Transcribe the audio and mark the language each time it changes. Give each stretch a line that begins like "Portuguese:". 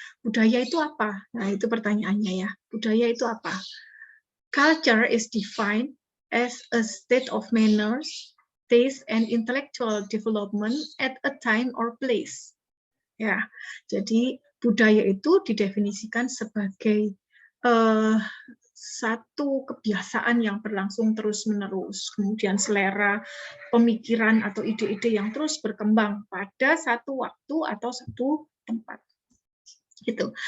Indonesian: Budaya itu apa? Nah, itu pertanyaannya, ya. Budaya itu apa?
English: Culture is defined as a state of manners, taste and intellectual development at a time or place.
Indonesian: Ya, jadi budaya itu didefinisikan sebagai satu kebiasaan yang berlangsung terus-menerus, kemudian selera, pemikiran atau ide-ide yang terus berkembang pada satu waktu atau satu tempat. Gitu.